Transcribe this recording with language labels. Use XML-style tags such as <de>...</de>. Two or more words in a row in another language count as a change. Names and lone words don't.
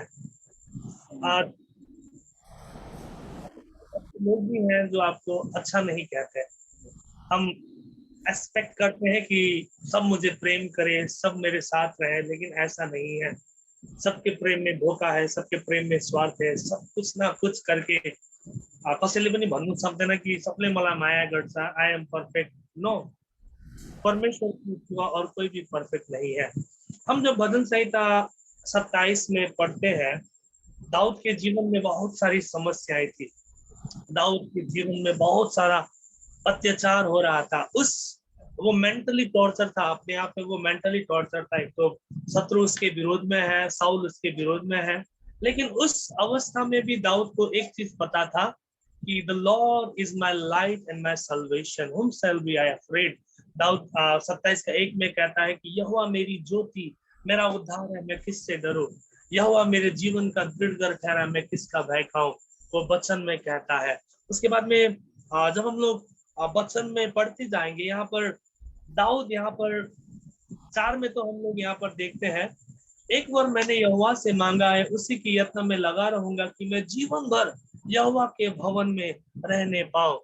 <hi>आज लोग भी हैं जो आपको अच्छा नहीं कहते। हम एक्सपेक्ट करते हैं कि सब मुझे प्रेम करें, सब मेरे साथ रहे, लेकिन ऐसा नहीं है। सबके प्रेम में धोखा है, सबके प्रेम में स्वार्थ है। सब कुछ ना कुछ करके</hi> <ne>कसैले पनि भन्नु सक्दैन कि सबले मलाई माया गर्छ,</ne> <en>I am perfect.</en> <hi>नो, परमेश्वर के सिवा और कोई भी परफेक्ट नहीं है। हम जब भजन संहिता 27 में पढ़ते हैं, दाऊद के जीवन में बहुत सारी समस्याएं थी। दाऊद के जीवन में बहुत सारा अत्याचार हो रहा था। वो</hi> <en>mentally torture</en> <hi>था, अपने आप में वो</hi> <en>mentally torture</en> <hi>था। एक तो शत्रु उसके विरोध में है, साउल उसके विरोध में है, लेकिन उस अवस्था में भी दाऊद को एक चीज पता था कि</hi> <en>The Lord is my light and my salvation, whom shall I be afraid.</en> <hi>दाऊद 27 का 1 में कहता है कि यहोवा मेरी ज्योति, मेरा उद्धार है, मैं किससे डरूं। यहोवा मेरे जीवन का दृढ़ ठहरा, मैं किसका भय खाऊं। वो वचन में कहता है। उसके बाद में जब हम लोग वचन में पढ़ते जाएंगे, यहाँ पर दाऊद यहाँ पर 4 में तो हम लोग यहाँ पर देखते हैं, एक बार मैंने यहोवा से मांगा है, उसी की यत्न में लगा रहूंगा कि मैं जीवन भर यहोवा के भवन में रहने पाऊं।</hi>